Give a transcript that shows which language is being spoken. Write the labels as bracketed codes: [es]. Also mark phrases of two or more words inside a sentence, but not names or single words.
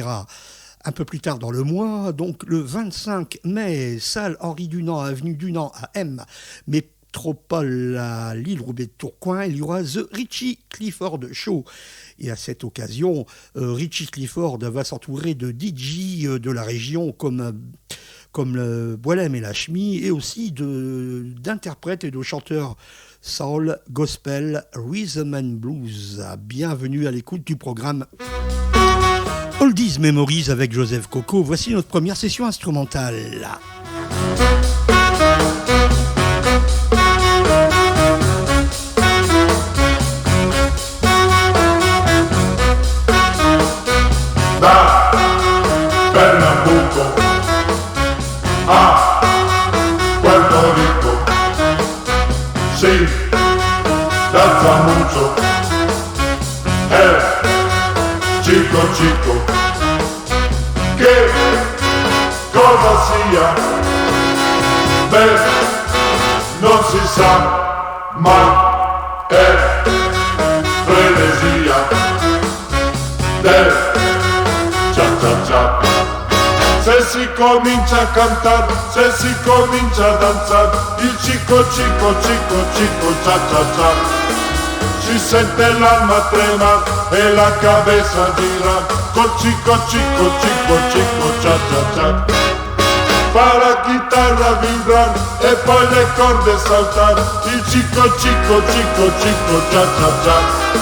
[fr] Un peu plus tard dans le mois, donc le 25 mai, salle Henri Dunant, avenue Dunant à M, métropole à Lille, Roubaix de Tourcoing, il y aura The Richie Clifford Show. Et à cette occasion, Richie Clifford va s'entourer de DJ de la région comme le Boilem et la Chemie, et aussi d'interprètes et de chanteurs soul, gospel, [en] rhythm and blues. [fr] Bienvenue à l'écoute du programme Oldies Memories avec Joseph Coco. Voici notre première session instrumentale. [it] Da Pernambuco a Puerto Rico, [es] sí, danza mucho el chico chico, [it] que cosa sia, beh, non si sa, ma è frenesia del cha-cha-cha. Se si comincia a cantare, se si comincia a danzare, il chico chico chico chico cha-cha-cha, si sente l'alma trema e [es] la cabeza [it] gira, col chico chico chico chico cha-cha-cha. Fa la chitarra vibrar e poi le corde saltar, il chico chico chico chico cha-cha-cha.